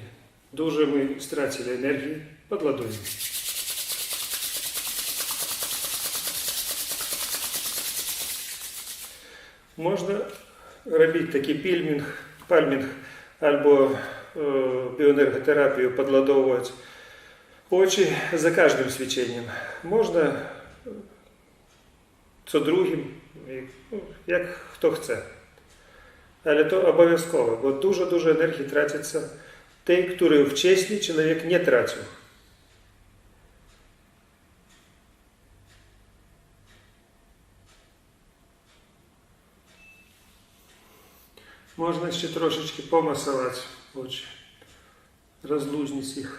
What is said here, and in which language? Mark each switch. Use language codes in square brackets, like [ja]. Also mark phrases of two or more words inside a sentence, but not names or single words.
[uk] Дуже ми стратили енергію, подладуємо. Можна робити такий пальмінг або біоенерготерапію, подладовувати очі за кожним свіченням. [pl] Можна co drugim, [uk] як хто chce. Але то обов'язково, бо дуже енергії тратиться [pl] tej, który wcześniej człowiek nie tracił. Można jeszcze troszeczkę pomasować oczy, rozluźnić ich.